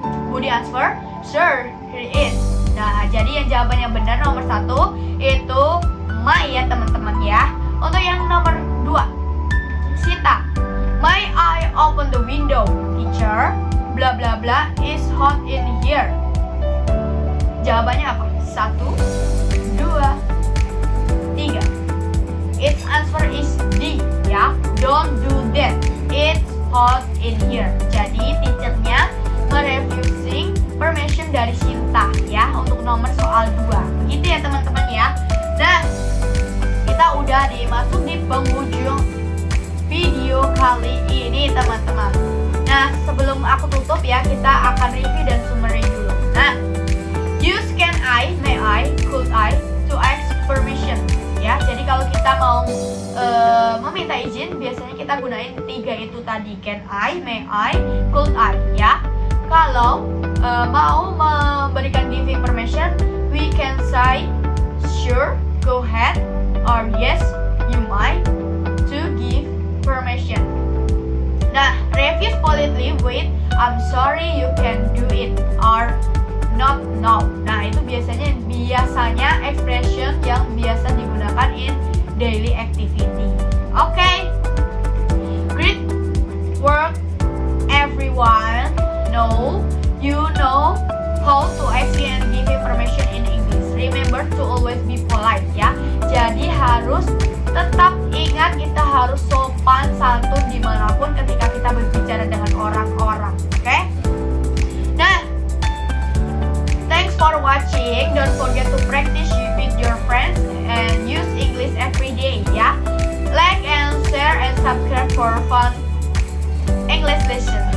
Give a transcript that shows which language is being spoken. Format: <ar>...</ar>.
<en>Budi answer, sure, here it is.</en> <id>Nah, jadi yang jawaban yang benar nomor 1 itu my ya teman-teman ya. Untuk yang nomor 2,</id> <en>Sita, may I open the window? Teacher, bla bla bla is hot in here.</en> <id>Jawabannya apa? 1, 2, 3.</id> <en>Its answer is D ya. Don't do that, it's hot in here.</en> <id>Jadi teachernya merefusing permission dari Sinta ya untuk nomor soal 2. Begitu ya teman-teman ya. Nah, kita udah masuk di penghujung video kali ini teman-teman. Nah, sebelum aku tutup ya, kita akan review dan summary dulu.</id> <en>Nah, use can I, may I, could I to ask permission ya.</en> <id>Jadi kalau kita mau meminta izin, biasanya kita gunain 3 itu tadi, can I, may I, could I ya. Kalau mau memberikan</id> <en>giving permission, we can say sure, go ahead, or yes, you might to give permission. Nah, refuse politely with I'm sorry you can do it or not now.</en> <id>Nah, itu biasanya expression yang biasa digunakan</id> <en>in daily activity. Okay, great work everyone. You know how to ask and give information in English. Remember to always be polite ya.</en> <id>Jadi harus tetap ingat, kita harus sopan santun dimanapun ketika kita berbicara dengan orang-orang.</id> <en>Oke? Nah, thanks for watching. Don't forget to practice with your friends and use English every day ya. Like and share and subscribe for fun English lesson.</en>